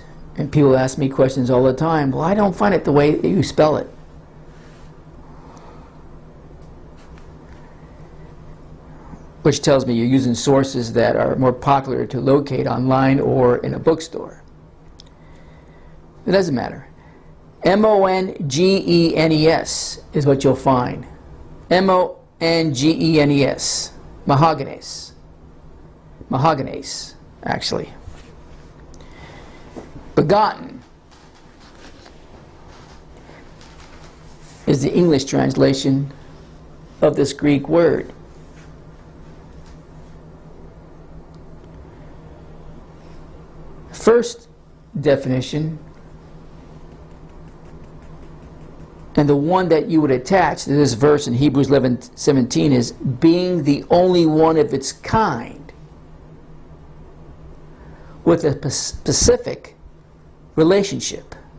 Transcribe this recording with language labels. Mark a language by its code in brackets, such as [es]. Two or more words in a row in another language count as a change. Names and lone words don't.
[en] And people ask me questions all the time. Well, I don't find it the way that you spell it. Which tells me you're using sources that are more popular to locate online or in a bookstore. It doesn't matter. M-O-N-G-E-N-E-S is what you'll find. M-O-N-G-E-N-E-S. Maagenes. Maagenes, actually. Begotten is the English translation of this Greek word. First definition, and the one that you would attach to this verse in Hebrews 11:17, is being the only one of its kind, with a specific relationship.